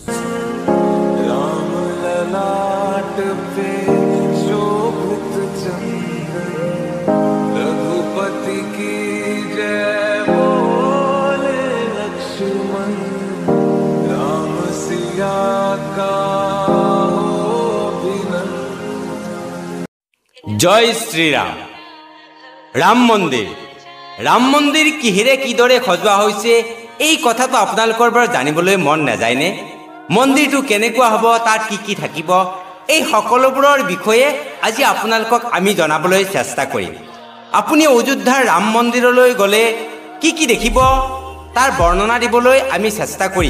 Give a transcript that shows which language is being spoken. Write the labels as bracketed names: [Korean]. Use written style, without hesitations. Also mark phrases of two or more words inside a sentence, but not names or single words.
[Hindi] राम ललाट पे शोभित चंद्र रघुपति की जय बोले लक्ष्मण राम सिया का जय श्री राम। [Assamese] ৰাম মন্দিৰ কিহেৰে কিদৰে सजोৱা হৈছে এই কথাটো আপোনালোকৰ বৰ জানিবলৈ মন নাযায়নে? মন্দিৰটো কেনেকুৱা হ'ব, তাত কি থাকিব, এই সকলোবোৰৰ বিষয়ে আজি আপোনালোকক আমি জনাবলৈ চেষ্টা কৰিম। আপুনি অযোধ্যাৰ ৰাম মন্দিৰলৈ গ'লে কি দেখিব তাৰ বৰ্ণনা দিবলৈ আমি চেষ্টা কৰিম।